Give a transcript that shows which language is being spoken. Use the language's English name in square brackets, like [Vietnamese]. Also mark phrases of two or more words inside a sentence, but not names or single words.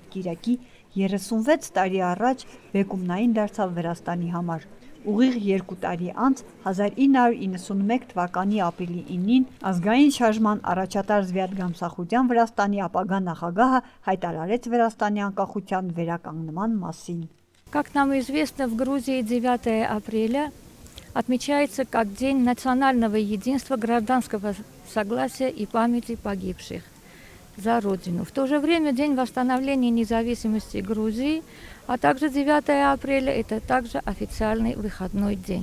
[Armenian] կիրակի, 36 տարի առաջ բեկումնային դարձավ Վրաստանի համար։ Ուղիղ 2 տարի անց 1991 թվականի ապրիլի 9-ին ազգային շարժման առաջատար Զվյատ Գամսախուրդյան Վրաստանի ապագա նախագահը հայտարարեց Վրաստանի անկախության վերականգնման մասին։ [Russian] Как нам известно, в Грузии 9 апреля отмечается как День национального единства, гражданского согласия и памяти погибших за Родину. В то же время День восстановления независимости Грузии, а также 9 апреля – это также официальный выходной день.